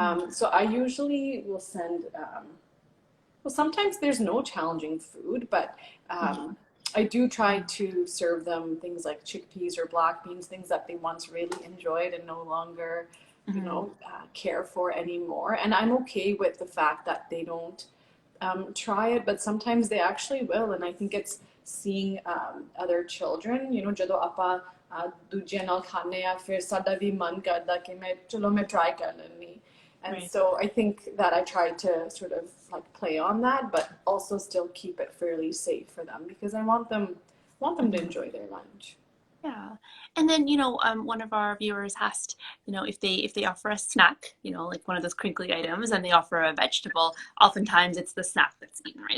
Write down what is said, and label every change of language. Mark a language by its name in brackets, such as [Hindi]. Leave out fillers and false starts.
[English] So I usually will send. Well, sometimes there's no challenging food, but I do try to serve them things like chickpeas or black beans, things that they once really enjoyed and no longer, care for anymore. And I'm okay with the fact that they don't try it, but sometimes they actually will. And I think it's seeing other children, [Punjabi] ਜਦੋਂ ਆਪਾਂ ਦੂਜਿਆਂ ਨਾਲ ਖਾਣੇ ਆ, ਫਿਰ ਸਾਡਾ ਵੀ ਮਨ ਕਰਦਾ ਕਿ ਮੈਂ try ਕਰ ਲੈਂਦੀ. [English] And so I think that I try to sort of like play on that, but also still keep it fairly safe for them, because I want them to enjoy their lunch. Yeah. And then, one of our viewers asked, if they offer a snack, like one of those crinkly items, and they offer a vegetable, oftentimes it's the snack that's eaten, right?